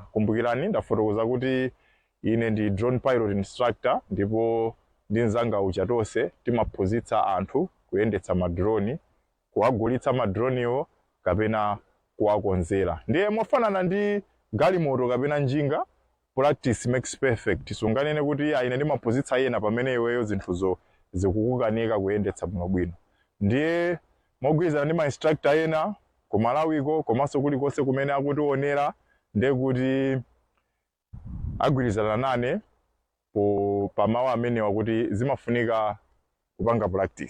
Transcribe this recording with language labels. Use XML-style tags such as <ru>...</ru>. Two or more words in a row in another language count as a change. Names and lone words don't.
<ny>Kumbukirani ndafotokoza kuti ine ndi</ny> <en>drone pilot instructor</en> <ny>ndipo ndi mzanga ucha tonse timaphunzitsa anthu kuyendetsa madrone, kuwagulitsa madroniwo kapena kuwakonzera. Ndiye mofanana ndi galimoto kapena njinga,</ny> <en>practice makes perfect.</en> <ny>Sunganene kuti ine ndimaphunzitsa ena pamene iweyo zinthuzo zikukukanika kuyendetsa bwinobwino. Ndiye mogwirizana ndi ma instructor ena ku Malawiko komanso kulikonse kumene akutionera, ndiye kuti agwirizana nane pa mawu amenewa kuti zimafunika kupanga practice.</ny>